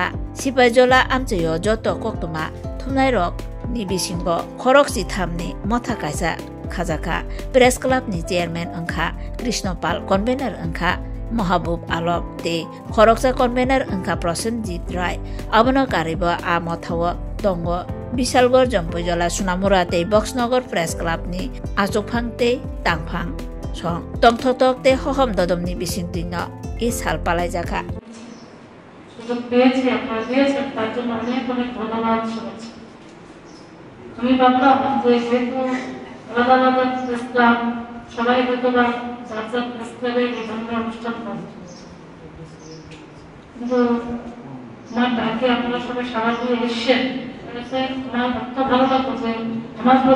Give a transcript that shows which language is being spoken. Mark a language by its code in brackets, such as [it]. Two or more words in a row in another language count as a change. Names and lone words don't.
[trk] सिपाहीजला आमचाइयो जोतो कक्तुमा थमनाय रक नि बिसिंग खरक सिथामनि मथा कायसा खाजाखा [en] press club [trk] नि चेयरमैन अंखा कृष्णपाल कन्वेनर अंखा महबूब आलम ते खरकसा कन्वेनर अंखा प्रसेनजीत राय अबन कारिब आ मथाव दंग बिसालगढ़ जम्पुजला सुनामुरा ते बक्सनगर [en] press club [trk] नि आचुकफां ते तांफां सं तंथतक ते हहम ददमनि बिसिंतिन इ साल पालायजाखा [bn] আমি ভাবলাম যে যেহেতু আলাদা আলাদা [en] press club [bn] সবাই হয়তো বা যার যার [en] press club [bn] এই ধরনের অনুষ্ঠান করে কিন্তু আমার ডাকে আপনারা সবাই সারা দিয়ে এসছেন আমার এত ভালো লাগতো যে আমার প্রতি